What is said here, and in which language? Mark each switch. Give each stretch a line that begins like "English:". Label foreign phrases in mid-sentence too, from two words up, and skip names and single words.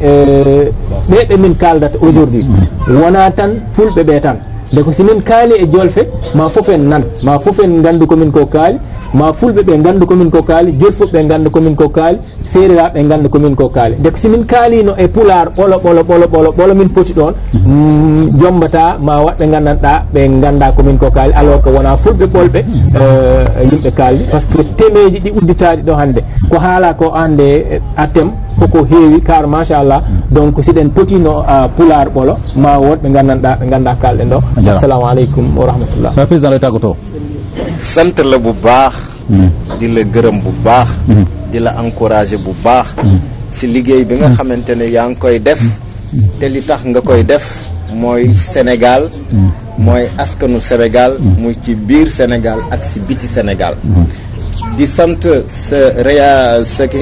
Fula: ɓe min kaldata aujourd'hui wona tan fulɓe ɓe tan de ko simin kaali e jolfe ma fof en nan ma fof en gandu komin ko kaali ma fulɓe ɓe gandu komin ko kaali jolfuɓe ɓe gandu komin ko kaali seeriraɓe ɓe gandu komin ko kaali de ko simin kaalino e pular ɓolo min poti ɗon jombata ma waɗɓe gandanɗa ɓe ganda komin ko kaali
French: alors que
Fula: wona fulɓe ɓolɓe yimɓe kaaldi
French: par ce que
Fula: temeji ɗi udditaɗi ɗo hande ko haala ko hande a tem koko heewi car machallah donc siɗen potino pular ɓolo ma wonɓe gandanɗa ɓe ganda kalɗen ɗo
Arabic: السلام عليكم ورحمة الله
Wolof: président lay tàggatoo sant la bu baax di la gërëm bu baax di la encourager bu baax si liggéey bi nga xamante ne yaa ngi koy def te li tax nga koy def mooy Sénégal mooy askanu Sénégal muy ci biir Sénégal ak si biti Sénégal di sant sa ki nga